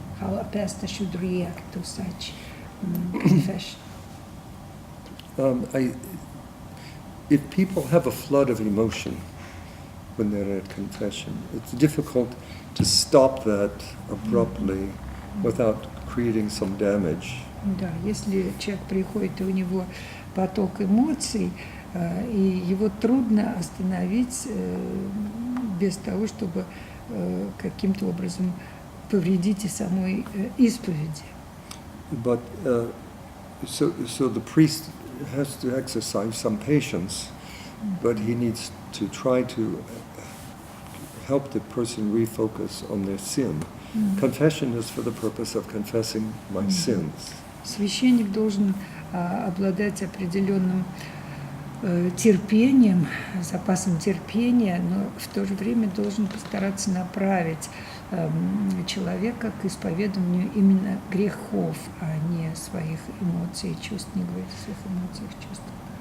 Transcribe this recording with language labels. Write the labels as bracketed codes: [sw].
[en] How a pastor should react to such confession? If people have a flood of emotion when they're at confession, it's difficult to stop that abruptly without creating some damage. [ru] Да, если человек приходит, и у него поток эмоций, и его трудно остановить без того, чтобы каким-то образом повредить и самой исповеди. [en] But so the priest has to exercise some patience, but he needs to try to help the person refocus on their sin. Confession is for the purpose of confessing my sins. [ru] Священник должен обладать определенным терпением, запасом терпения, но в то же время должен постараться направить человека к исповедованию именно грехов, а не своих эмоций и чувств, не говорить о своих эмоциях и чувствах.